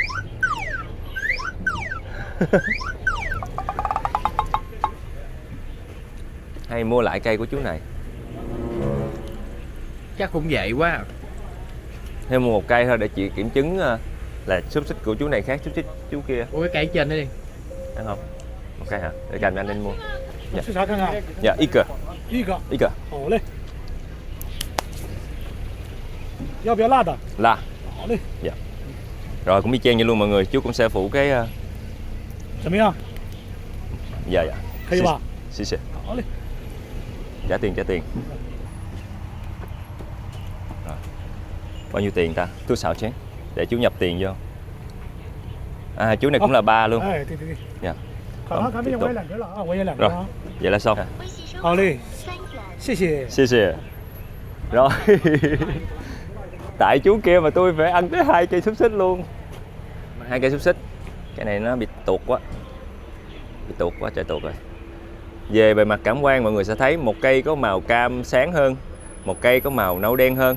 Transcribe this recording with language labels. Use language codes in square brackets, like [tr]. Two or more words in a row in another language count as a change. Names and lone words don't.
[vi] Hay mua lại cây của chú này. chắc cũng vậy quá. Thêm một cây thôi để chị kiểm chứng là xúc xích của chú này khác xúc xích chú kia. Ủa cái cây trên đó đi. Ăn không? Một cây hả? Để cầm cho anh mua. Dạ. [zh] 吃啥看看？ [vi] Dạ, ít cơ. [zh] 一个， [vi] Ít cơ. [zh] 好嘞。要不要辣的？ [vi] Là. [zh] 好嘞， [vi] Dạ. Rồi cũng y chang như luôn mọi người, chú cũng sẽ phụ cái [zh] 怎么样？ [vi] dạ dạ. [zh] 可以吧？ Xí xì. 好嘞。 [vi] Trả tiền. Rồi. Bao nhiêu tiền ta? Tôi xạo chén. Để chú nhập tiền vô. À chú này cũng là 3 luôn. [zh] 哎，对对对。 [vi] Dạ. [zh] 好了，咱们也我也两根了啊，我也两根 [vi] Rồi. [zh] 啊。 [vi] Vậy là xong. [zh] 好嘞，谢谢。 [vi] Xì xì. Rồi. Tại chú kia mà tôi phải ăn tới 2 cây xúc xích luôn. 2 cây xúc xích. Cái này nó bị tuột quá. Bị tuột quá, trời tuột rồi. Về bề mặt cảm quan mọi người sẽ thấy một cây có màu cam sáng hơn, một cây có màu nâu đen hơn.